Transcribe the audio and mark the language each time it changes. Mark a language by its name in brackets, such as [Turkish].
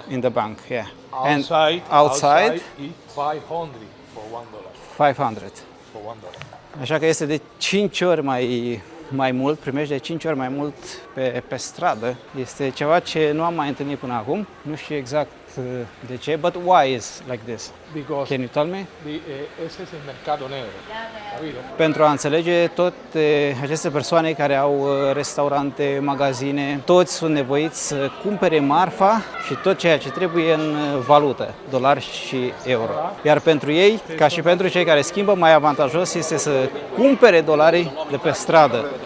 [English] in the bank, yeah. Outside outside is 500 for $1. 500. For $1. [Romanian] Așa că este de 5 ori mai mult, primești de 5 ori mai mult pe stradă. Este ceva ce nu am mai întâlnit până acum. Nu știu exact de ce, [English] but why is like this? Because Can you tell me? [Spanish] ese es el mercado negro. ¿Sabido? [Romanian] Pentru a înțelege toate aceste persoane care au restaurante, magazine, toți sunt nevoiți să cumpere marfa și tot ceea ce trebuie în valută, dolari și euro. Iar pentru ei, ca și pentru cei care schimbă, mai avantajos este să cumpere dolari de pe stradă.